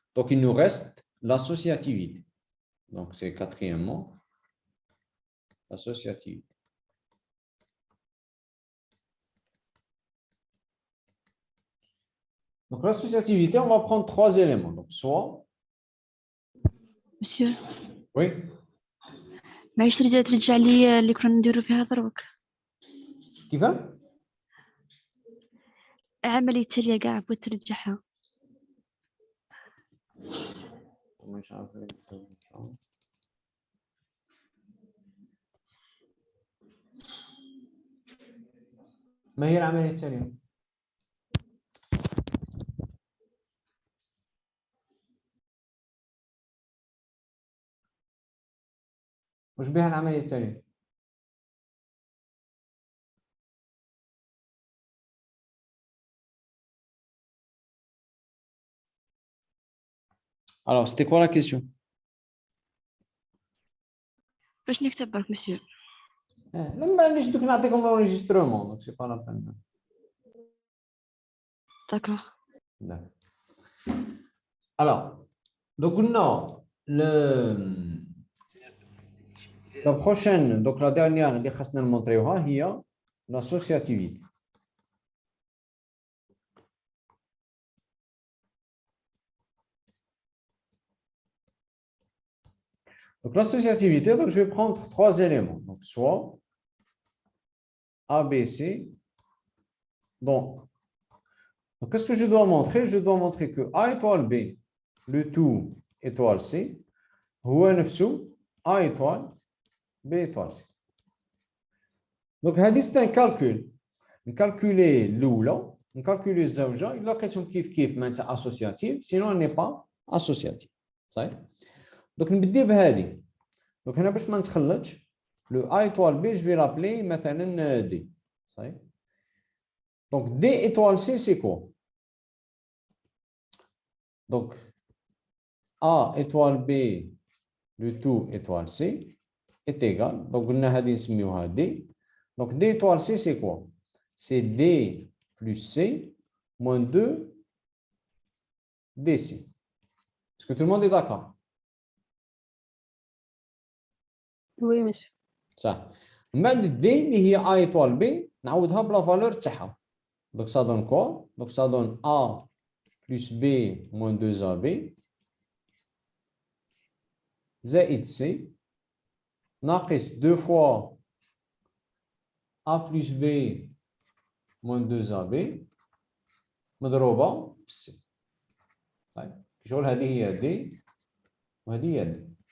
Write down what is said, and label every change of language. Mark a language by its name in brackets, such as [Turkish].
[French] Donc, il nous reste l'associativité. Donc, c'est quatrièmement l'associativité. Donc, l'associativité, on va prendre trois éléments. Donc, soit... Monsieur. Oui. [Arabic] معليش ترجع لي اللي كنا نديرو فيها دروك. كيف؟ عملية التالية كاع بغيت ترجعها. مش عارف. ما هي العملية التالية؟ وش بها العملية التالية؟ [French] Alors, c'était quoi la question? [Arabic] باش نكتب برك مسيو. ما عنديش دوك نعطيكم [French] l'enregistrement, donc c'est pas la peine. D'accord. Alors, donc non, la prochaine, donc la dernière [Arabic] اللي خاصنا نمونطريوها [French] هي l'associativité. Donc l'associativité, donc je vais prendre trois éléments, donc soit A, B, C. Donc qu'est-ce que je dois montrer? Je dois montrer que A étoile B, le tout étoile C, [Arabic] هو نفسه [French] A étoile B étoile C. Donc c'est un calcul. Calculer l'oula, calculer الزوجة, [Arabic] إلا لقيتهم كيف معناتها [French] associative, sinon elle n'est pas associative. [Arabic] صحيح؟ Donc نبدي بهذه. [French] Donc هنا [Arabic] باش ما نتخلطش, [French] le A étoile B, je vais l'appeler مثلا D. صحيح؟ Donc D étoile C, c'est quoi? Donc A étoile B, le tout étoile C, est égal. [Arabic] Donc قلنا هذه نسميوها D. [French] Donc D étoile C, c'est quoi? C'est D plus C moins 2 DC. Est-ce que tout le monde est d'accord? Oui, monsieur. [Arabic] صح. من بعد D اللي هي A étoile B نعوضها بلا valeur تاعها. [French] Donc ça donne quoi? Donc ça donne A plus B moins 2AB زائد C ناقص 2 fois A plus B moins 2AB [Arabic] مضروبة في [French] C. [Arabic] طيب شغل هذه هي D وهذه هي D.